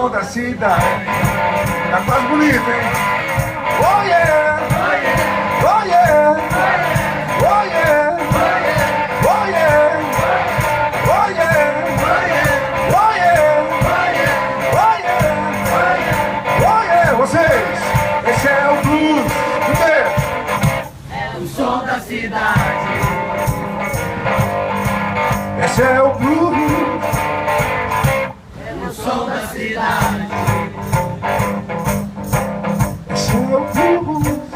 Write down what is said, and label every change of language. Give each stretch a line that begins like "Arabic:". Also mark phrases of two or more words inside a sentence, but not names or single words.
Portuguese: cidade. Tá quase bonito, hein?
English: Oh yeah! Oh yeah! Oh yeah! Oh yeah! Oh yeah! Oh yeah! Oh yeah!
Portuguese: Vocês! Esse é o blues! O quê? É o som da cidade. Esse é o blues! É o som da cidade. Esse é o blues!